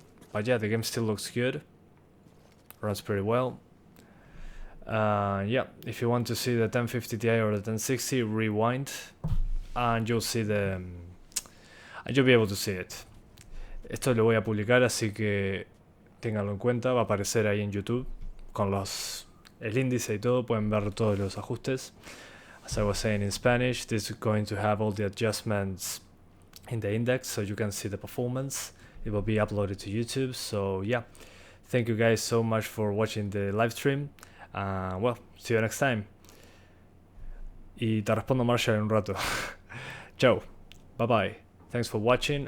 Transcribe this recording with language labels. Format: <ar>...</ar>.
<en>But yeah, the game still looks good. Runs pretty well. Yeah, if you want to see the 1050 Ti or the 1060, rewind, and you'll see and you'll be able to see it.</en> <es>Esto lo voy a publicar, así que ténganlo en cuenta. Va a aparecer ahí en YouTube con el índice y todo. Pueden ver todos los ajustes.</es> <en>As I was saying in Spanish, this is going to have all the adjustments in the index so you can see the performance. It will be uploaded to YouTube. So yeah, thank you guys so much for watching the live stream. Well, see you next time.</en> <es>Y te respondo Marshall en un rato.</es> <en>Ciao. Bye bye. Thanks for watching.</en>